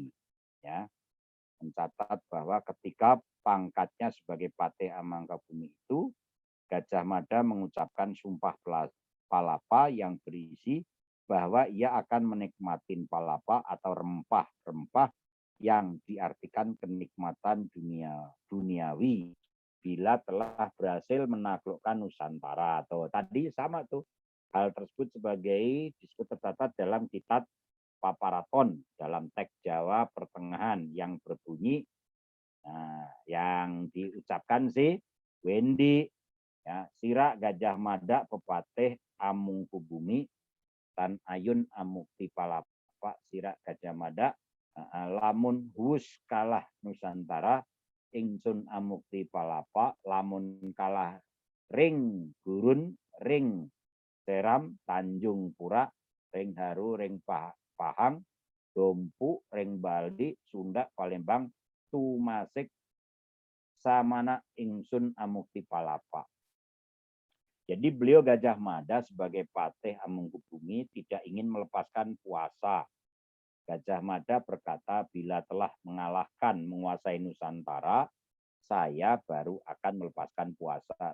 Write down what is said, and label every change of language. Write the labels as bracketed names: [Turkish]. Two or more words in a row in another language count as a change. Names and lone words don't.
[Indonesian] Ya, mencatat bahwa ketika pangkatnya sebagai Patih Amangkubumi itu, Gajah Mada mengucapkan Sumpah Palapa yang berisi bahwa ia akan menikmatin palapa atau rempah-rempah yang diartikan kenikmatan duniawi bila telah berhasil menaklukkan Nusantara. Atau tadi sama tuh, hal tersebut disebut tercatat dalam kitab Paparaton dalam teks Jawa Pertengahan yang berbunyi, yang diucapkan si Wendi, ya, [Kawi] Sira Gajah Mada pepatih Amungkubumi tan ayun amukti palapa Sira Gajah Mada lamun hus kalah Nusantara ingsun amukti palapa lamun kalah ring gurun ring seram Tanjung Pura ring haru ring Pahang Dompu ring Bali Sunda Palembang tumasik samana ingsun amukti palapa. [Indonesian] Jadi beliau Gajah Mada sebagai Patih Amangkubumi tidak ingin melepaskan puasa. Gajah Mada berkata, bila telah menguasai Nusantara, saya baru akan melepaskan puasa.